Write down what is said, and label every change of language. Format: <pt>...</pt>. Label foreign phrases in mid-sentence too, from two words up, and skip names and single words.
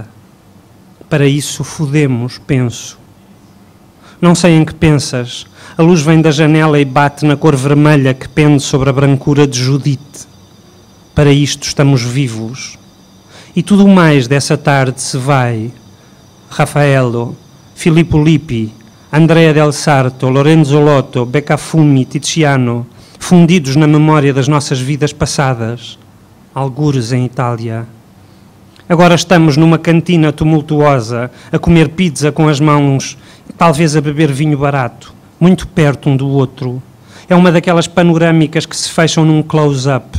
<pt>Para isso fodemos, penso. Não sei em que pensas. A luz vem da janela e bate na cor vermelha que pende sobre a brancura de Judite. Para isto estamos vivos. E tudo o mais dessa tarde se vai. Raffaello, Filippo Lippi, Andrea del Sarto, Lorenzo Lotto, Beccafumi, Tiziano, fundidos na memória das nossas vidas passadas, algures em Itália. Agora estamos numa cantina tumultuosa, a comer pizza com as mãos, talvez a beber vinho barato, muito perto um do outro. É uma daquelas panorâmicas que se fecham num close-up.</pt>